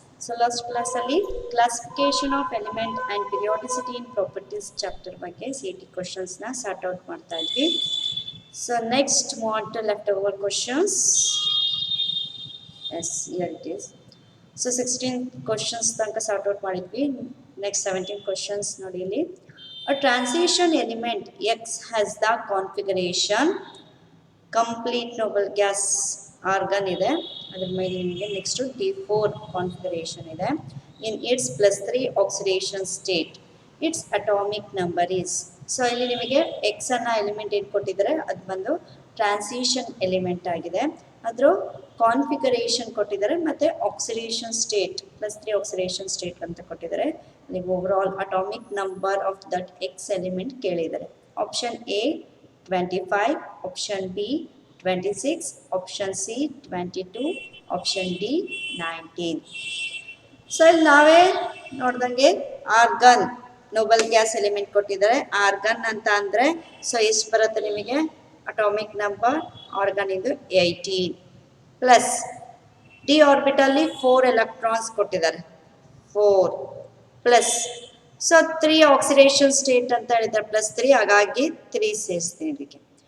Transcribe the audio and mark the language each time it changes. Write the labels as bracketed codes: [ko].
[en] So last class ಅಲ್ಲಿ classification of element and periodicity in properties chapter ಬಗ್ಗೆ CET questions ನ sort out [kn] ಮಾಡ್ತಾ ಇದ್ವಿ. [en] So next move on to leftover questions. Yes, here it is. So 16 questions ತನಕ sort out ಮಾಡಿದ್ವಿ. Next 17 questions [kn] ನೋಡಿ ಇಲ್ಲಿ. [en] A transition element X has the configuration complete noble gas argon ಇದೆ. [kn] ಅದ್ರ ಮೇಲೆ ನಿಮಗೆ [en] Next D4 configuration ಇದೆ. In its +3 oxidation state its atomic number is. [kn] So ಇಲ್ಲಿ ನಿಮಗೆ ಎಕ್ಸ್ ಅನ್ನ ಎಲಿಮೆಂಟ್ ಏನು ಕೊಟ್ಟಿದ್ದಾರೆ ಅದು ಬಂದು ಟ್ರಾನ್ಸಿಷನ್ ಎಲಿಮೆಂಟ್ ಆಗಿದೆ. ಅದ್ರ ಕಾನ್ಫಿಗರೇಷನ್ ಕೊಟ್ಟಿದ್ದಾರೆ ಮತ್ತು ಆಕ್ಸಿಡೇಷನ್ ಸ್ಟೇಟ್ +3 ಆಕ್ಸಿಡೇಷನ್ ಸ್ಟೇಟ್ ಅಂತ ಕೊಟ್ಟಿದ್ದಾರೆ. [en] ನೀವು overall atomic number of that X element ಕೇಳಿದ್ದಾರೆ. Option A 25, option B 26, option C 22, option D 19. [kn] So ಇಲ್ಲಿ ನಾವೇ ನೋಡ್ದಂಗೆ ಆರ್ಗನ್ ನೋಬಲ್ ಗ್ಯಾಸ್ ಎಲಿಮೆಂಟ್ ಕೊಟ್ಟಿದ್ದಾರೆ. ಆರ್ಗನ್ ಅಂತ ಅಂದರೆ ಸೊ ಎಷ್ಟು ಬರುತ್ತೆ ನಿಮಗೆ ಅಟಾಮಿಕ್ ನಂಬರ್ ಆರ್ಗನ್ ಇದು 18 ಪ್ಲಸ್ ಡಿ ಆರ್ಬಿಟಲ್ಲಿ 4 ಎಲೆಕ್ಟ್ರಾನ್ಸ್ ಕೊಟ್ಟಿದ್ದಾರೆ 4 ಪ್ಲಸ್ ಸೊ 3 ಆಕ್ಸಿಡೇಷನ್ ಸ್ಟೇಟ್ ಅಂತ ಹೇಳಿದ್ದಾರೆ +3 ಹಾಗಾಗಿ 3 ಸೇರಿಸ್ತೀನಿ ಇದಕ್ಕೆ.